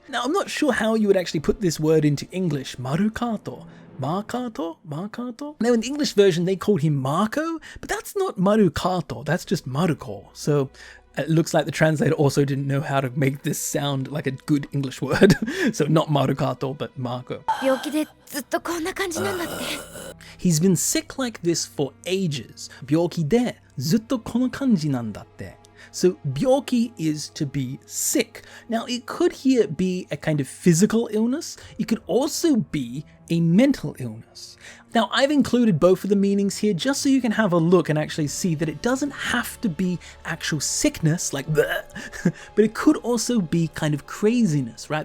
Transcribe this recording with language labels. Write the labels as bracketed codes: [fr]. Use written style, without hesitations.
[en] Now, I'm not sure how you would actually put this word into English. Marukato. Markato? Markato? Now, in the English version, they called him Marco, but that's not Marukato. That's just Maruko. So it looks like the translator also didn't know how to make this sound like a good English word. So not Marukato, but Marco. [ja] 病気でずっとこんな感じなんだって。 [en] He's been sick like this for ages. [ja] 病気でずっとこの感じなんだって。 [en] So byoki is to be sick. Now it could here be a kind of physical illness. It could also be a mental illness. Now I've included both of the meanings here just so you can have a look and actually see that it doesn't have to be actual sickness like bleh, but it could also be kind of craziness, right?